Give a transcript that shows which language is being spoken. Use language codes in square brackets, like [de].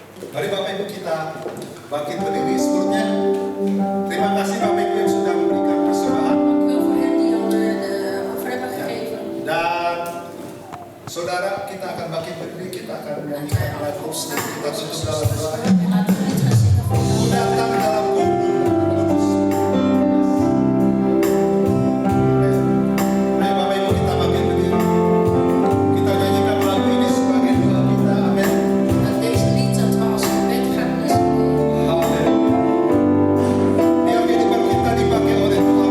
[id] Mari Bapak Ibu kita bangkit berdiri sebelumnya. Terima kasih Bapak Ibu yang sudah memberikan persembahan. [nl] Dank u wel voor hen die al de offer hebben gegeven. [id] Dan saudara kita akan bangkit berdiri, kita akan menyanyikan lagu kita terus dalam doa. [nl] Laten we dit gaan zingen voor [id] Ku [nl] jou. [id] datang dalam kubur kudus. Ayo Bapak Ibu kita bangkit berdiri. Kita nyanyikan lagu ini sebagai doa kita. Amin. [nl] Dat deze lied dat we als gebed gaan zingen. [id] Amin. Biar kehidupan kita dipakai oleh Tuhan.